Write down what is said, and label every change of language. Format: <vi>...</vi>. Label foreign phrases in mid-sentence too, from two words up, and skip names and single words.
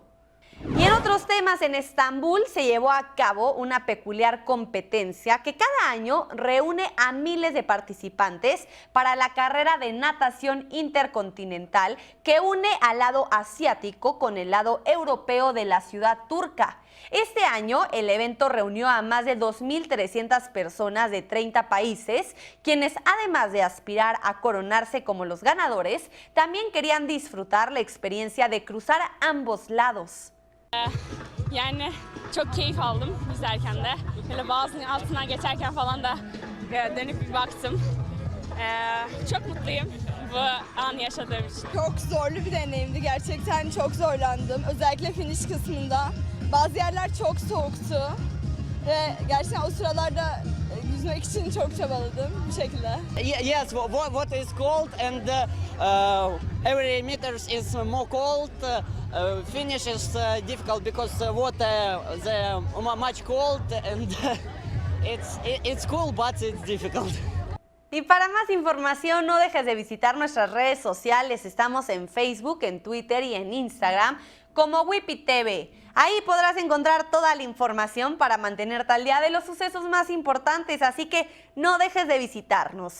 <es>Y en otros temas, en Estambul se llevó a cabo una peculiar competencia que cada año reúne a miles de participantes para la carrera de natación intercontinental que une al lado asiático con el lado europeo de la ciudad turca. Este año el evento reunió a más de 2.300 personas de 30 países, quienes además de aspirar a coronarse como los ganadores, también querían disfrutar la experiencia de cruzar ambos lados.</es> <tr>Yani çok keyif aldım izlerken de. Böyle bazının altından geçerken falan da dönüp bir baktım. Çok mutluyum bu anı yaşadığım için. Çok zorlu bir deneyimdi. Gerçekten çok zorlandım. Özellikle finish kısmında. Bazı yerler çok soğuktu. Ve gerçekten o sıralarda yüzmek için çok çabaladım bu şekilde.</tr> <en>Yes, water is cold and every meters is more cold. Finish is difficult because water is much cold and it's cool but it's difficult.</en> <es>Y para más información, no dejes de visitar nuestras redes sociales. Estamos en Facebook, en Twitter y en Instagram como Whippy TV. Ahí podrás encontrar toda la información para mantenerte al día de los sucesos más importantes, así que no dejes de visitarnos.</es>